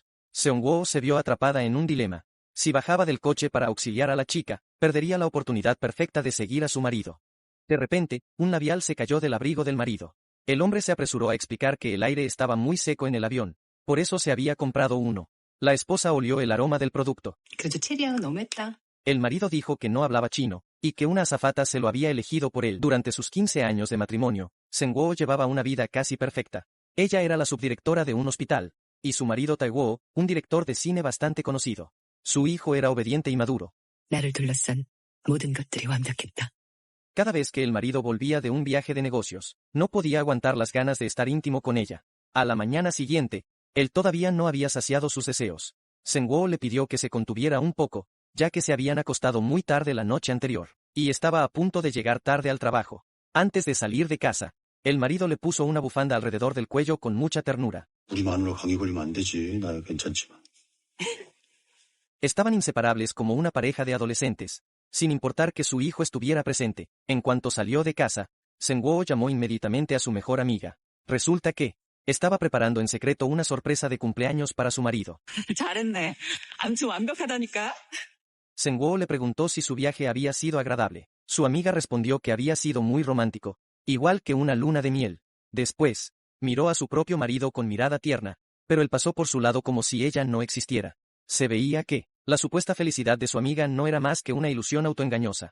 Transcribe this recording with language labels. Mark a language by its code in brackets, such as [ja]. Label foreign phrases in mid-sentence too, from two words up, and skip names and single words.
[es] Seung-woo se vio atrapada en un dilema. Si bajaba del coche para auxiliar a la chica, perdería la oportunidad perfecta de seguir a su marido. De repente, un labial se cayó del abrigo del marido. El hombre se apresuró a explicar que el aire estaba muy seco en el avión, por eso se había comprado uno. La esposa olió el aroma del producto. [ko] 그래도 체리향은 너무했다. [es] El marido dijo que no hablaba chino, y que una azafata se lo había elegido por él. Durante sus 15 años de matrimonio, Seung-woo llevaba una vida casi perfecta. Ella era la subdirectora de un hospital, y su marido Tae-woo, un director de cine bastante conocido. Su hijo era obediente y maduro. [ko] 나를 둘러싼 모든 것들이 완벽했다. [es] Cada vez que el marido volvía de un viaje de negocios, no podía aguantar las ganas de estar íntimo con ella. A la mañana siguiente, él todavía no había saciado sus deseos. Seung-woo le pidió que se contuviera un poco, ya que se habían acostado muy tarde la noche anterior, y estaba a punto de llegar tarde al trabajo. Antes de salir de casa, el marido le puso una bufanda alrededor del cuello con mucha ternura. [ko] 우리 마누라 감기 걸리면 안 되지. 나 괜찮지만. [es] Estaban inseparables como una pareja de adolescentes, sin importar que su hijo estuviera presente. En cuanto salió de casa, Seung-woo llamó inmediatamente a su mejor amiga. Resulta que estaba preparando en secreto una sorpresa de cumpleaños para su marido. [ko] 잘했네. 아무튼 완벽하다니까. [es] Seung-woo le preguntó si su viaje había sido agradable. Su amiga respondió que había sido muy romántico, igual que una luna de miel. Después, miró a su propio marido con mirada tierna, pero él pasó por su lado como si ella no existiera. Se veía que la supuesta felicidad de su amiga no era más que una ilusión autoengañosa.